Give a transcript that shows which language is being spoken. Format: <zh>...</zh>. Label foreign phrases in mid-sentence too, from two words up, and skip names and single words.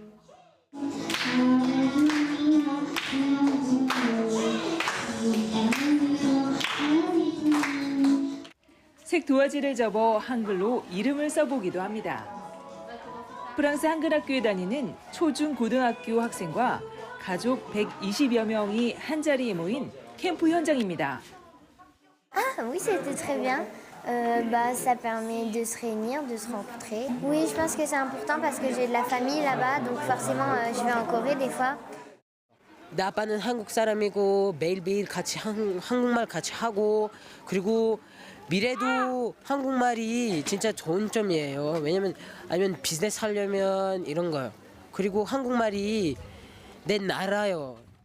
<ko>색 도화지를 접어 한글로 이름을 써보기도 합니다. 프랑스 한글학교에 다니는 초중 고등학교 학생과 가족 120여 명이 한자리에 모인 캠프 현장입니다.</ko> <fr>Ah oui, c'était très bien. Ça permet de se réunir, de se rencontrer. Oui, je pense que c'est important parce que j'ai de la famille là-bas, donc forcément je vais en Corée des fois.</fr> <ko>내 아빠는 한국 사람이고 매일매일 같이 한국말 같이 하고 그리고 미래도 한국말이 진짜 좋은 점이에요. 왜냐면 아니면 비즈니스 하려면 이런 거요. 그리고 한국말이 내 나라요.</ko>